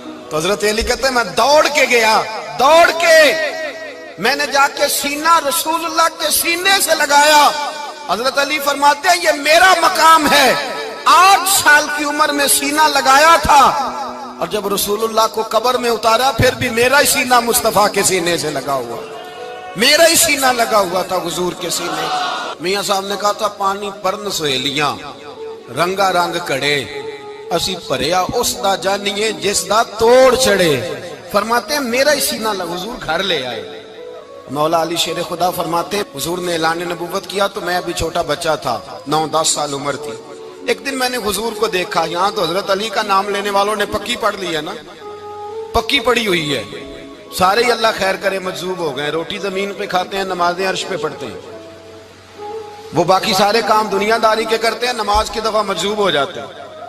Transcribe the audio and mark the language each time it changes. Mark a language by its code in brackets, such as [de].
[ur] تو حضرت علی کہتے ہیں میں دوڑ کے گیا, دوڑ کے میں نے جا کے سینہ رسول اللہ کے سینے سے لگایا. حضرت علی فرماتے ہیں یہ میرا مقام ہے, 8 سال کی عمر میں سینہ لگایا تھا اور جب رسول اللہ کو قبر میں اتارا پھر بھی میرا ہی سینہ مصطفیٰ کے سینے سے لگا ہوا, میرا ہی سینہ لگا ہوا تھا حضور کے سینے. میاں صاحب نے کہا تھا [pa] پانی پرن سہیلیاں رنگا رنگ کڑے, اسی پریا اس دا جانیے جس دا توڑ چڑے. [ur] فرماتے ہیں میرا ہی سینہ لگا, حضور گھر لے آئے. مولا علی شیر خدا فرماتے ہیں حضور نے اعلان نبوت کیا تو میں ابھی چھوٹا بچہ تھا, 9-10 سال عمر تھی. ایک دن میں نے حضور کو دیکھا, یہاں تو حضرت علی کا نام لینے والوں نے پکی پڑھ لی ہے نا, پکی پڑھی ہوئی ہے, سارے ہی اللہ خیر کرے مجذوب ہو گئے, روٹی زمین پہ کھاتے ہیں, نمازیں عرش پہ پڑھتے ہیں, وہ باقی سارے کام دنیا داری کے کرتے ہیں, نماز کی دفعہ مجذوب ہو جاتے ہیں.